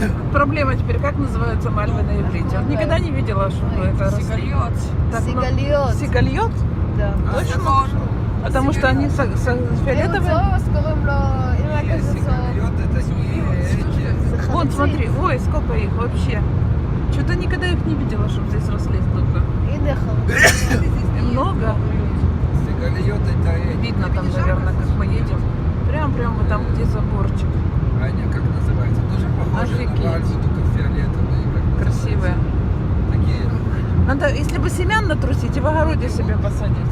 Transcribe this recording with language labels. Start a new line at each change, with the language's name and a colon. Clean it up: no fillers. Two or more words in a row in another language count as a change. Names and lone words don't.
Russian: проблема теперь, как называются мальвы на иврите? Вот никогда не видела, чтобы это росли. Сигальот. Так, ну, Сигальот. Сигальот? Да. Точно? Потому что они фиолетовые?
Hebrew: קוראים לו, אמא כזה צהוב.
Russian: Сигареты это не эти. Вон, смотри, ой, сколько их вообще. Что-то никогда их не видела, чтобы здесь росли столько.
Hebrew: הנה חרוצים.
Russian: Много. Сигареты это эти. Видно там, наверное, как мы едем. Прям вот там, где заборчик. Аня, как называется? Тоже похоже Офигеть. на вальсу, только фиолетовые. Как Красивые. называется? Такие. Надо, если бы семян натрусить и в огороде себе посадить.